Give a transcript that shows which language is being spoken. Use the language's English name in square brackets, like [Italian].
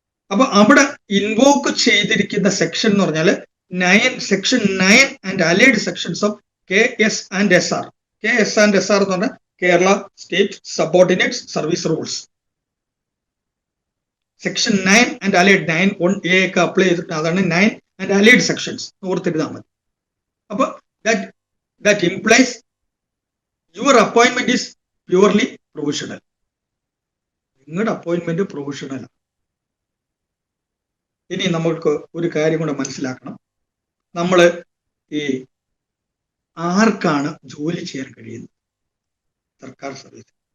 [Malayalam] അപ്പൊ അവിടെ ഇൻവോക്ക് ചെയ്തിരിക്കുന്ന സെക്ഷൻ എന്ന് പറഞ്ഞാൽ [English] Section 9 and allied sections of KS and SR. [Malayalam] KS and SR എന്ന് പറഞ്ഞാൽ Kerala state subordinate service rules. Section 9 and allied 9(1)A ഒക്കെ അപ്ലൈ ചെയ്തിട്ട് അതാണ് 9 ആൻഡ് അലൈഡ് സെക്ഷൻസ് ഓർത്തിരുന്നാൽ മതി. അപ്പൊ [English] That implies your appointment is purely provisional. [Malayalam] നിങ്ങളുടെ അപ്പോയിന്റ്മെന്റ് പ്രൊവിഷണൽ. ഇനി നമ്മൾക്ക് ഒരു കാര്യം കൂടെ മനസ്സിലാക്കണം. നമ്മൾ ഈ ആർക്കാണ് ജോലി ചെയ്യാൻ കഴിയുന്നത് സർക്കാർ സർവീസ്?